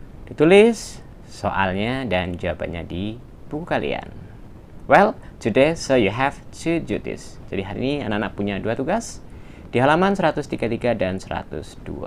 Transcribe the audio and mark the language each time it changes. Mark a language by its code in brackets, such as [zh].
[id] Ditulis soalnya dan jawabannya di buku kalian. [en] Well, today so you have 2 duties. [id] Jadi hari ini anak-anak punya 2 tugas di halaman 133 dan 132.